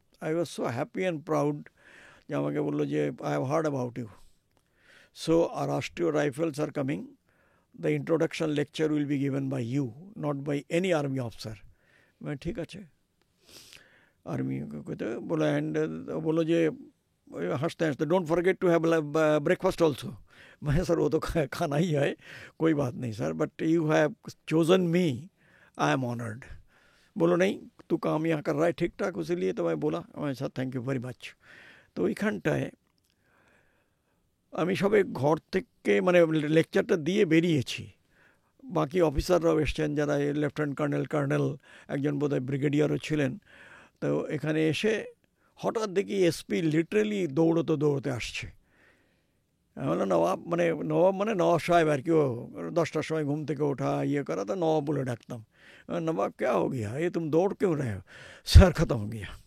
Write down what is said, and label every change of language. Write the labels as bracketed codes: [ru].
[en] I was so happy and proud [bn] যে আমাকে বললো যে [en] I have heard about you, so are Rashtriya Rifles are coming, the introduction lecture will be given by you, not by any army officer. [bn] মানে ঠিক আছে, [hi] army कहते बोला। [en] and [hi] बोलो जे हंसते हंसते, [en] Don't forget to have breakfast also. [hi] मैं सर वो तो खाना ही है, कोई बात नहीं sir, [en] But you have chosen me, I am honoured. [hi] बोलो नहीं, तू काम यहाँ कर रहा है ठीक ठाक, इसीलिए तो मैं बोला। मैं सर [en] Thank you very much. [bn] তো ওইখানটায় আমি সবে ঘর থেকে মানে লেকচারটা দিয়ে বেরিয়েছি, বাকি অফিসাররাও এসছেন, যারা লেফটেন্যান্ট কর্নেল একজন বোধহয় ব্রিগেডিয়ারও ছিলেন। তো এখানে এসে হঠাৎ দেখি এসপি লিটারেলি দৌড়তে দৌড়তে আসছে। আমি বললাম নবাব মানে নবাব সাহেব আর কি। ও 10টার সময় ঘুম থেকে ওঠা ইয়ে করা, তো নবাব বলে ডাকতাম। [hi] नवाब क्या हो गया, ये तुम दौड़ क्यों रहे हो? सर ख़त्म हो गया।